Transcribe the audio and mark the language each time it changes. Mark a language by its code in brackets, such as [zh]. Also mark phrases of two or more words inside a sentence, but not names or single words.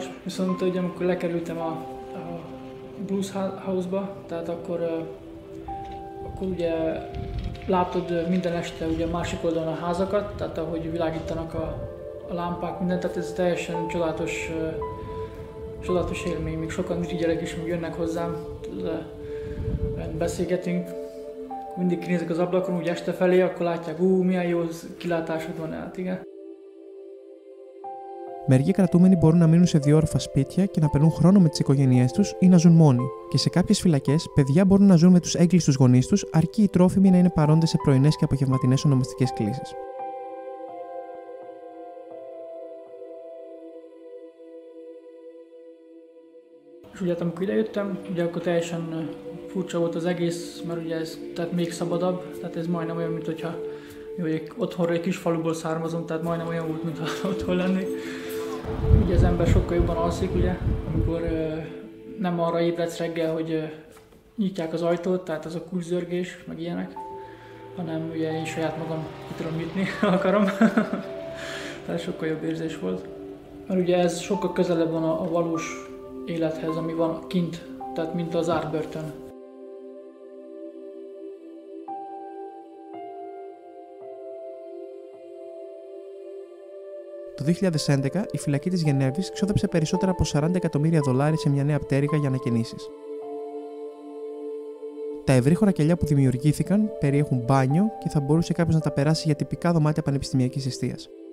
[hu] Viszont ugye amikor lekerültem a Blues House-ba, tehát akkor ugye látod minden este ugye a másik oldalon a házakat, tehát ahogy világítanak a lámpák, mindent, tehát ez teljesen csodálatos élmény. Még sokan irigyelek is, még jönnek hozzám. Beszélgetünk, mindig kinézek az ablakon, úgy este felé, akkor látják, milyen jó kilátásod van, hát igen. [el] Μερικοί κρατούμενοι μπορούν να μείνουν σε διόροφα σπίτια και να περνούν χρόνο με τις οικογένειές τους ή να ζουν μόνοι. Και σε κάποιες φυλακές, παιδιά μπορούν να ζουν με τους έγκλειστους γονείς τους, αρκεί οι τρόφιμοι να είναι παρόντες σε πρωινές και απογευματινές ονομαστικές κλήσεις. [hu] És ugye amikor idejöttem, ugye akkor teljesen furcsa volt az egész, mert ugye ez tehát még szabadabb, tehát ez majdnem olyan, mint hogyha otthonra egy kis faluból származom, tehát majdnem olyan volt, mintha otthon lennék. Ugye az ember sokkal jobban alszik, ugye, amikor nem arra ébredsz reggel, hogy nyitják az ajtót, tehát az a kulcszörgés, meg ilyenek, hanem ugye én saját magam ki tudom nyitni, akarom. Tehát sokkal jobb érzés volt. Mert ugye ez sokkal közelebb van a valós élethez, ami van kint, tehát mint az átbörtön. [el] Το 2011, η φυλακή της Γενέβης ξόδεψε περισσότερα από $40 εκατομμύρια σε μια νέα πτέρυγα για ανακαινήσεις. Τα ευρύχωρα κελιά που δημιουργήθηκαν περιέχουν μπάνιο και θα μπορούσε κάποιος να τα περάσει για τυπικά δωμάτια πανεπιστημιακής εστίας.